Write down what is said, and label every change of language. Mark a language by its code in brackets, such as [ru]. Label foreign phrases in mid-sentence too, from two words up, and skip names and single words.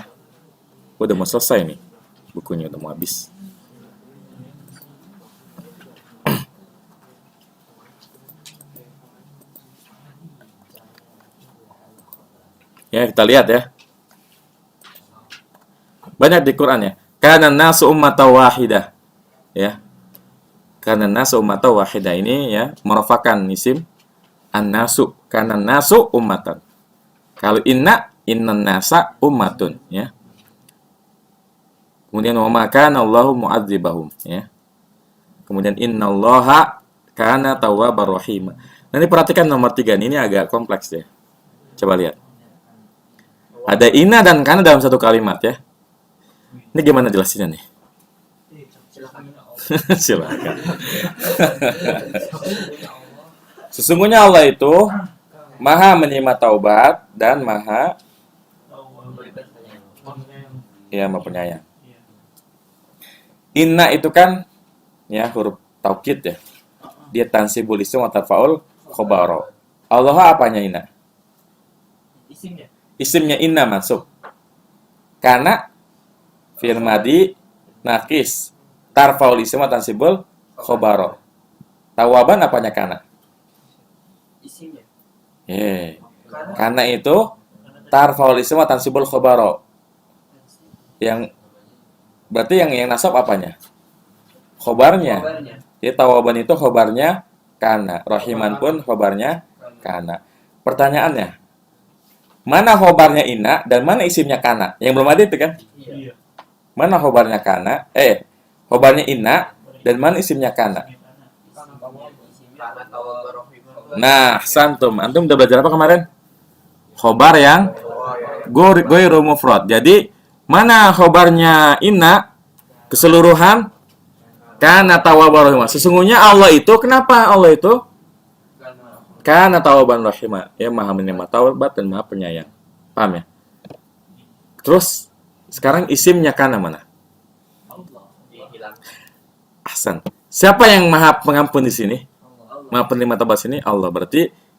[id] Udah mau selesai nih. Bukunya udah mau habis. Ya, kita lihat ya. Banyak di Quran ya. [ar] كان الناس أمة واحدة. Ya. كان الناس أمة واحدة [id] ini ya merupakan [ar] اسم الناس. كان الناس أمة. Kalau إن الناس أمة ya. Kemudian وما كان الله معذبهم ya. Kemudian إن الله كان توابا رحيما. [id] Nanti perhatikan nomor 3 ini agak kompleks ya. Coba lihat. Ada inna dan kana dalam satu kalimat ya. Ini gimana jelasinnya nih? Silakan. Sesungguhnya Allah itu Maha menerima taubat dan Maha Maha penyayang. Inna itu kan ya huruf taukid ya. [ar] Dia تنصب الاسم وترفع الخبر. [id] Allah apanya inna? Isimnya. Isimnya inna masuk. Karena [ar] فعل ماض ناقص ترفع الاسم وتنصب الخبر. [id] Tawaban apanya kana? Isimnya. Karena itu [ar] ترفع الاسم وتنصب الخبر. [id] Yang berarti yang nasab apanya? Khobarnya. Jadi tawaban itu khobarnya kana. Rahiman pun khobarnya kana. Pertanyaannya, mana khobarnya inna dan mana isimnya kana? Yang belum ada itu kan? Iya. Mana khobarnya kana? Khobarnya inna dan mana isimnya kana? [ar] Karena التواب الرحيم. [id] Nah, santum. Antum udah belajar apa kemarin? Khobar yang [ar] غير مفرد. [id] Jadi, mana khobarnya inna keseluruhan [ar] كان توابا رحيما. [id] Sesungguhnya Allah itu kenapa Allah itu [ar] كان توابا رحيما. [id] Ya Maha menerima taubat dan Maha penyayang. Paham ya? Terus sekarang isimnya kana mana? Hilang. Ahsan. Siapa yang Maha pengampun di sini? Maha penerima taubat sini Allah.